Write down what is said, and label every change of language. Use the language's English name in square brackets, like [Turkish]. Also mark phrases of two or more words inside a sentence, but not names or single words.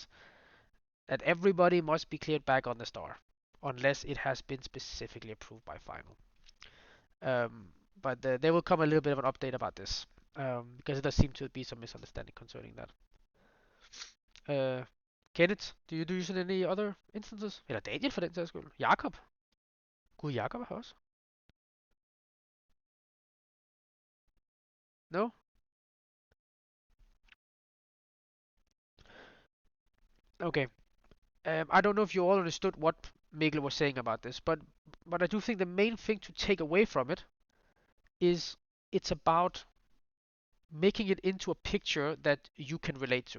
[English] That everybody must be cleared back on the star unless it has been specifically approved by final. But there will come a little bit of an update about this because there seem to be some misunderstanding concerning that. Uh, Kenneth, do you use it in any other instances? [Danish] Eller Daniel for den sags skyld. Jakob. Gud, Jakob har også. [English] No? Okay. I don't know if you all understood what Mikkel was saying about this, but I do think the main thing to take away from it is it's about making it into a picture that you can relate to.